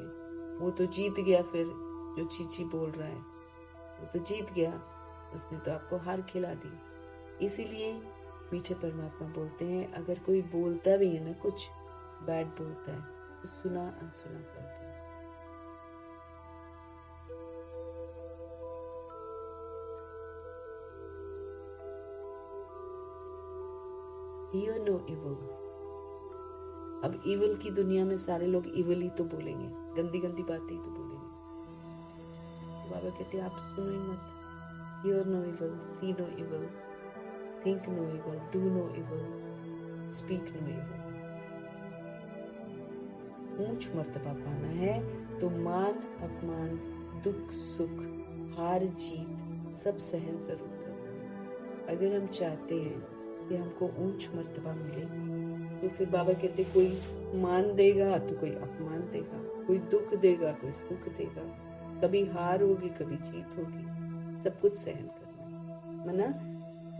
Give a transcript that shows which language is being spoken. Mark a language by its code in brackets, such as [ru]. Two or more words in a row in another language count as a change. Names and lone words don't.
[hi] वो तो जीत गया, फिर जो छी बोल रहा है वो तो जीत गया, उसने तो आपको हार खिला दी। इसीलिए मीठे परमात्मा बोलते हैं अगर कोई बोलता भी है ना, कुछ बैड बोलता है, तो सुना अनसुना कर दो। [en] Hear no evil। [hi] अब इविल की दुनिया में सारे लोग इविल ही तो बोलेंगे, गंदी गंदी बातें ही तो बोलेंगे। तो बाबा कहते हैं आप सुनो ही मत, [en] hear no evil, see no evil, think no evil, do no evil, speak no evil। [hi] ऊंच मर्तबा पाना है तो मान अपमान, दुख सुख, हार जीत सब सहन जरूर करना है। अगर हम चाहते हैं कि हमको ऊंच मर्तबा मिले तो फिर बाबा कहते कोई मान देगा तो कोई अपमान देगा, कोई दुख देगा कोई सुख देगा, कभी हार होगी कभी जीत होगी, सब कुछ सहन करना है ना।